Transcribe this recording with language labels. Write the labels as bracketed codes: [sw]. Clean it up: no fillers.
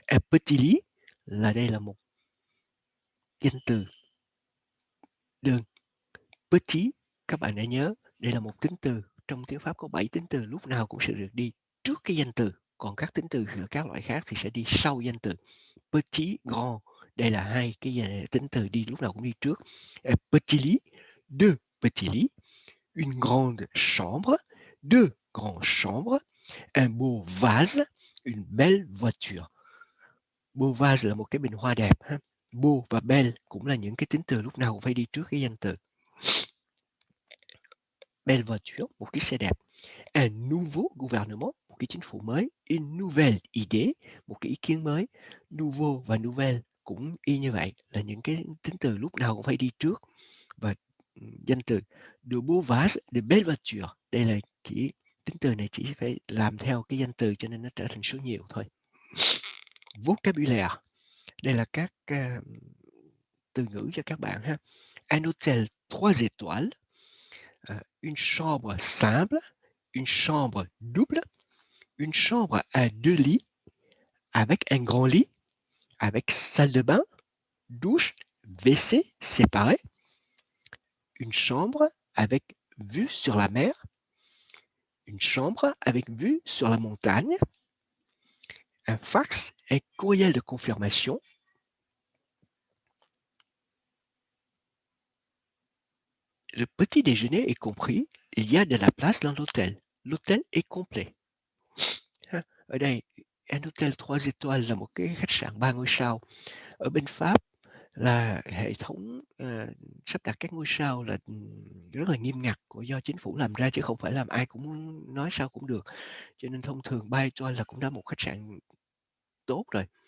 [vi] Petit lit là đây là một danh từ đơn. Petit, các bạn đã nhớ đây là một tính từ, trong tiếng Pháp có 7 tính từ, lúc nào cũng sẽ được đi trước cái danh từ, còn các tính từ các loại khác thì sẽ đi sau danh từ. Petit, grand, đây là hai cái tính từ đi lúc nào cũng đi trước. [fr] Petit lit, deux petits lits, une grande chambre, deux grandes chambres, un beau vase, une belle voiture. Beau vase [vi] là một cái bình hoa đẹp ha. Beau và belle cũng là những cái tính từ lúc nào cũng phải đi trước cái danh từ. [fr] Belle voiture, [vi] một chiếc xe đẹp. [fr] Un nouveau gouvernement, [vi] một cái chính phủ mới. [fr] Une nouvelle idée, [vi] một cái ý kiến mới. Nouveau và nouvelle cũng y như vậy, là những cái tính từ lúc nào cũng phải đi trước. Và danh từ [fr] de beau vase, de belle voiture, [vi] đây là chỉ tính từ này chỉ phải làm theo cái danh từ cho nên nó trở thành số nhiều thôi. Vocabulaire, đây là các từ ngữ cho các bạn ha. [fr] Un hôtel 3 étoiles, une chambre simple, une chambre double, une chambre à 2 lits, avec un grand lit, avec salle de bain, douche, WC séparés, une chambre avec vue sur la mer, une chambre avec vue sur la montagne, un fax et courriel de confirmation, le petit déjeuner est compris, il y a de la place dans l'hôtel. L'hôtel est complet. [vi] Ở đây, [fr] un hôtel 3 étoiles [vi] là một cái khách sạn 3 ngôi sao. Ở bên Pháp là hệ thống sắp đặt các ngôi sao là rất là nghiêm ngặt do chính phủ làm ra, chứ không phải làm ai cũng nói sao cũng được. Cho nên thông thường 3 étoiles là cũng đã một khách sạn tốt rồi.